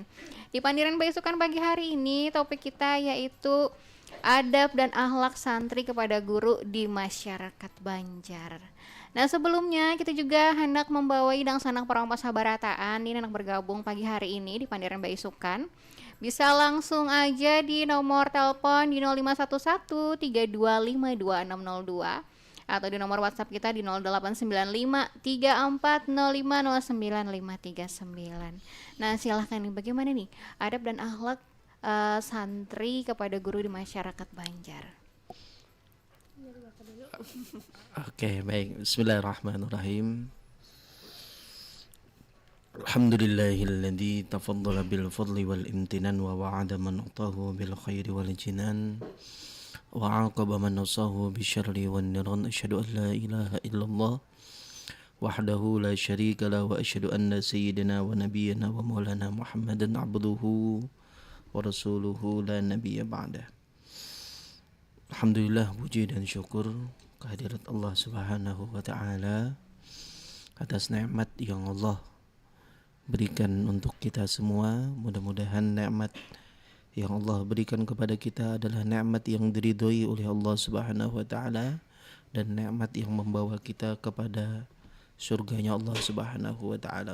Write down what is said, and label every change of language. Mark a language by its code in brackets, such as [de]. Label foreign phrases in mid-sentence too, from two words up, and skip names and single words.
[bjn] Di Pandiran Baisukan pagi hari ini topik kita yaitu adab dan akhlak santri kepada guru di masyarakat Banjar. Nah, sebelumnya kita juga hendak membawahi dang sanak perang sabarataan ini hendak bergabung pagi hari ini di Pandiran Baisukan. Bisa langsung aja di nomor telepon di 0511 3252 602 atau di nomor WhatsApp kita di 0895 34050959. Nah, silahkan nih, bagaimana nih adab dan akhlak santri kepada guru di masyarakat Banjar? Oke, baik. Bismillahirrahmanirrahim. [ar] الحمد لله الذي تفضل بالفضل والامتنان ووعد من أطاعه بالخير والجنان وعاقب من نسيه بالشر والنيران. أشهد أن لا إله إلا الله وحده لا شريك له وأشهد أن سيدنا ونبينا ومولانا محمدا عبده ورسوله لا نبي بعده. [bjn] Alhamdulillah, puji dan syukur kehadirat Allah [ar] سبحانه وتعالى [bjn] atas nikmat yang Allah berikan untuk kita semua. Mudah-mudahan nikmat yang Allah berikan kepada kita adalah nikmat yang diridhoi oleh Allah [ar] سبحانه وتعالى [bjn] dan nikmat yang membawa kita kepada surganya Allah [ar] سبحانه وتعالى.